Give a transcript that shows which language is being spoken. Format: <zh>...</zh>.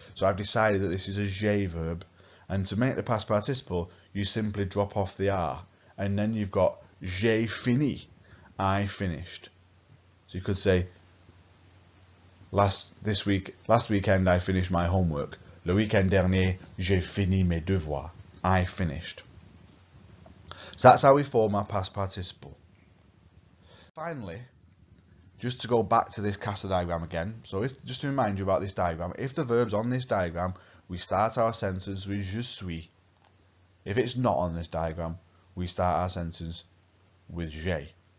<en>So I've decided that this is a j'ai verb. And to make the past participle, you simply drop off the R. And then you've got j'ai fini, I finished. So you could say, last weekend I finished my homework.</en> <fr>Le weekend dernier, j'ai fini mes devoirs.</fr> <en>I finished. So that's how we form our past participle. Finally, just to go back to this Casa diagram again, so just to remind you about this diagram, if the verb's on this diagram, we start our sentence with je suis. If it's not on this diagram, we start our sentence with j'ai.</en>